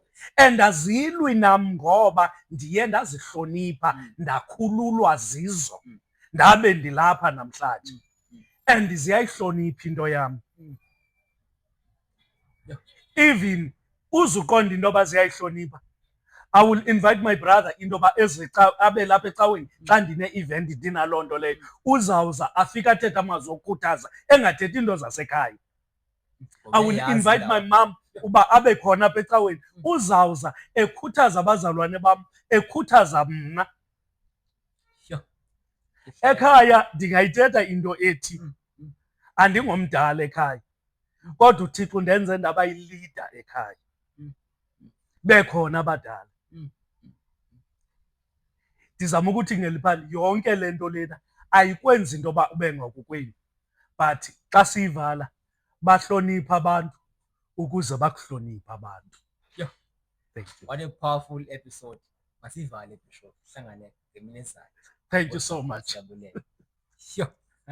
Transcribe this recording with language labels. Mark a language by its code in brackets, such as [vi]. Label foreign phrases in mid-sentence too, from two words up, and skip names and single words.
[xh] And azilwi nam ngoba ndiye ndazihlonipha, ndakhululwa zizo, ndabe ndilapha namhlanje. And ziyayihlonipha into yam. Even uzuqonda intoba ziyayihlonipha. [en] I will invite my brother [xh] intoba abe lapha ecaweni xa ndine-event ndinaloo nto leyo. Uzawuza afike athethe amazwi okukhuthaza engathethi into zasekhaya. [en] I will invite my mom [xh] uba abe khona apha ecaweni. Uzawuza ekhuthaza abazalwane bam, ekhuthaza mna. Ekhaya ndingayithetha into ethi andingomdala ekhaya, kodwa uThixo ndenze ndaba yilida ekhaya. Bekhona abadala. Ndizama ukuthi ngeliphani yonke le nto lena ayikwenzi intoba ube ngokokwenu, but xa siyivala bahlonipha abantu ukuze bakuhloniphe abantu. [en] Thank you. What a powerful episode. [xh] Masivale Bishop. Hlangane ngemini ezayo. [en] Thank you so much. Sure.